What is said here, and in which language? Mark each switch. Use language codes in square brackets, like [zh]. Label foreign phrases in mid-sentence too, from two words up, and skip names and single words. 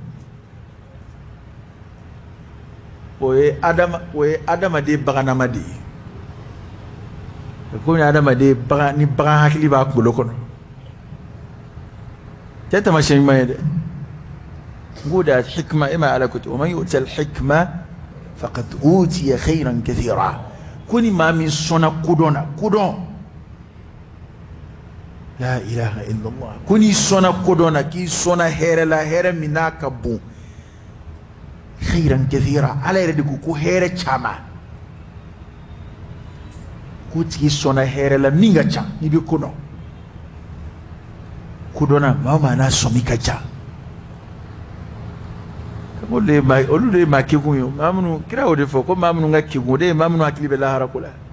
[bm] o ye adamaden baganama de ye komi adamaden ni bagan hakili b'a kunkolo kɔnɔ tɛ taamasiyɛn ɲuman ye dɛ n ko de hikma e ma ala ko ten [ar] ومن يؤت الحكمة فقد أوتي خيرا كثيرا [bm] ko ni maa min sɔnna kodɔn na kodɔn [ar] لا إله إلا الله [bm] ko n'i sɔnna kodɔn na k'i sɔnna hɛrɛ la hɛrɛ min n'a ka bon [ar] خيرا كثيرا [bm] ala yɛrɛ de ko hɛrɛ caman k'o tigi sɔnna hɛrɛ la min ka ca n'i bɛ kodɔn kodɔnna maa o maa n'a sɔmi ka ca olu de ye maa kekun ye maa minnu kira y'o de fɔ ko maa minnu ka kekun o de ye maa minnu hakili bɛ lahara ko la